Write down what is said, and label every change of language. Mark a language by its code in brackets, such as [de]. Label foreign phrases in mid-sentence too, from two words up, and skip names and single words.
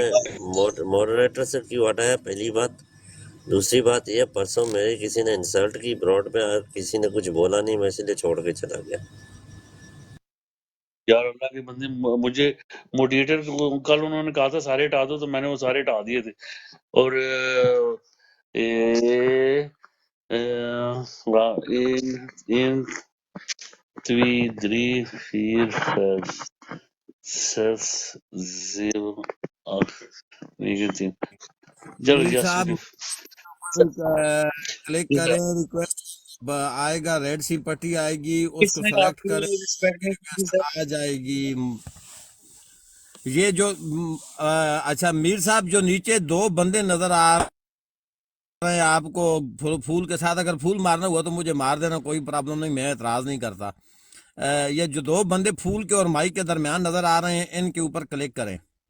[ur] نے ماڈریٹر سے کیوں ہٹایا، پہلی بات۔ دوسری بات یہ، پرسوں میری کسی نے انسلٹ کی براڈ پہ، کسی نے کچھ بولا نہیں، میں اسی لیے چھوڑ کے چلا گیا۔ یار اللہ کے بندے، مجھے موٹیویٹر کل انہوں نے کہا تھا سارے ہٹا دو، تو میں نے وہ سارے ہٹا دیے تھے، اور ایک [nl] twee drie vier vijf zes zeven acht [ur] 19 چلو میر یس صاحب کلک کریں، ریکویسٹ آئے گا، ریڈ سی پٹی آئے گی، اس کس کو نے آپ سلیکٹ کی کریں، رسپیکٹ نہیں کی ریکویسٹ سر؟ آ جائے گی۔ یہ جو اچھا میر صاحب، جو نیچے دو بندے نظر آ رہے ہیں آپکو پھول کے ساتھ، اگر پھول مارنا ہوا تو مجھے مار دینا، کوئی پرابلم نہیں، میں اعتراض نہیں کرتا. یہ جو دو بندے پھول کے اور مائیک کے درمیان نظر آ رہے ہیں، انکے اوپر کلک کریں.